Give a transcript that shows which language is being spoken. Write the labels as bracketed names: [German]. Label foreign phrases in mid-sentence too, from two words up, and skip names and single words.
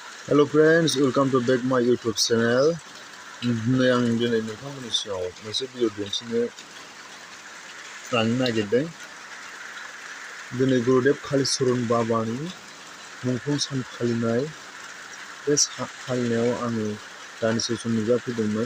[English] Hello friends, welcome to back my YouTube channel. [Bodo] Diनै आं नोंथांमोननि सिगाङाव मोनसे भिडिअ दिन्थिनो लानो नागिरदों। दिनै गुरुदेव कालीचरण बाबानि मुंख्लं सान फालिनाय बे फालिनायाव आङो दानदिसे सम नुजाफैदोंमोन।